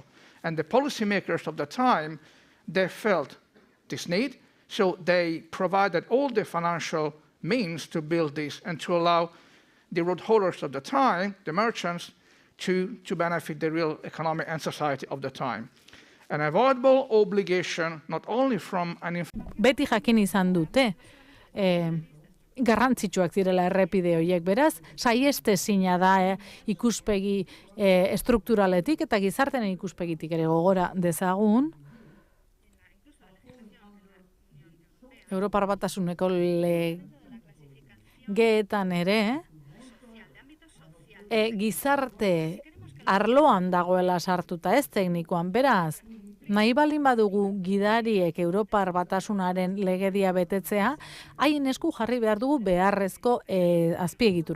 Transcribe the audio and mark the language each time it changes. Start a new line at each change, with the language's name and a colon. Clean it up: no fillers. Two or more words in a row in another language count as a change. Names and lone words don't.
English: And the policymakers of the time, they felt this need, so they provided all the financial means to build this and to allow the road haulers of the time, the merchants, to benefit the real economy and society of the time. An avoidable obligation, not only from an...
Basque: Beti jakin izan dute, garrantzitsuak direla errepide horiek, beraz, saiestezina da ikuspegi estrukturaletik eta gizartenen ikuspegitik ere gogora dezagun. Europar Batasuneko legeetan ere, gizarte arloan dagoela sartuta, ez teknikoan, beraz, nahi baldin badugu gidariek Europar Batasunaren legedia betetzea, haien esku jarri behar dugu beharrezko azpiegitura.